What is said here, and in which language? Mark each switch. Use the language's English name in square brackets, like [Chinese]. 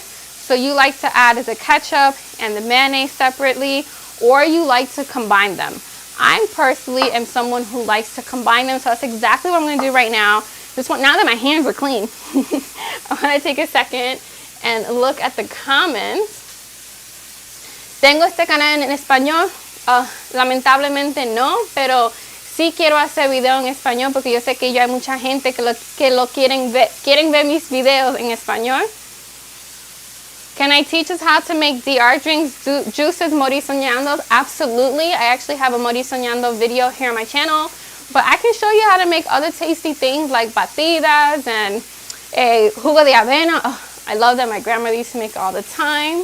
[English] So you like to add the ketchup and the mayonnaise separately, or you like to combine them. I personally am someone who likes to combine them, so that's exactly what I'm going to do right now. This one, now that my hands are clean, I want to take a second and look at the comments. [Spanish] Tengo este canal en español, lamentablemente no, pero sí quiero hacer video en español porque yo sé que ya hay mucha gente que lo quieren ver mis videos en español. [English] Can I teach us how to make DR drinks, juices, morisoñandos? Absolutely. I actually have a morisoñando video here on my channel. But I can show you how to make other tasty things like batidas and jugo de avena. Oh, I love that. My grandmother used to make it all the time.